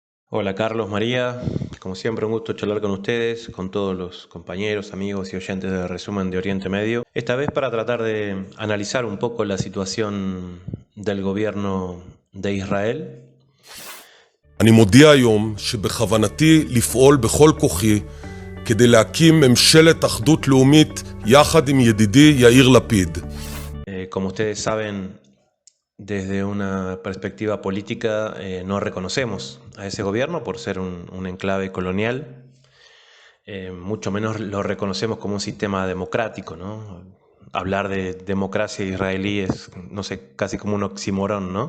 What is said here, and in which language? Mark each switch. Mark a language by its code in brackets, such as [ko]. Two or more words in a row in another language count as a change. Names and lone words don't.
[es] Hola Carlos, María, como siempre un gusto charlar con ustedes, con todos los compañeros, amigos y oyentes de Resumen de Oriente Medio. Esta vez para tratar de analizar un poco la situación del gobierno de Israel. [he] אני מודיע היום שבכוונתי לפעול בכל כוחי כדי להקים ממשלת אחדות לאומית יחד עם ידידי יאיר לפיד. [es] Como ustedes saben, desde una perspectiva política no reconocemos a ese gobierno por ser un enclave colonial. Mucho menos lo reconocemos como un sistema democrático, ¿no? Hablar de democracia israelí es, no sé, casi como un oxímoron, ¿no?